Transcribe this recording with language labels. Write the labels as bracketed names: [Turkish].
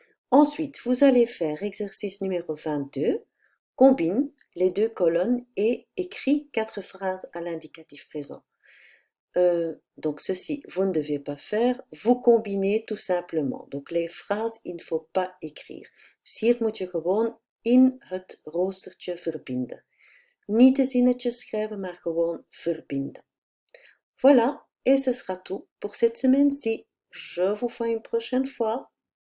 [French] Ensuite, vous allez faire exercice numéro 22, combine les deux colonnes et écris 4 phrases à l'indicatif présent. Donc ceci, vous ne devez pas faire, vous combinez tout simplement. Donc les phrases, il ne faut pas écrire. [Dutch] Dus hier moet je gewoon in het roostertje verbinden. Niet de zinnetjes schrijven, maar gewoon verbinden. [French] Voilà, et ce sera tout pour cette semaine-ci. Je vous fais une prochaine fois.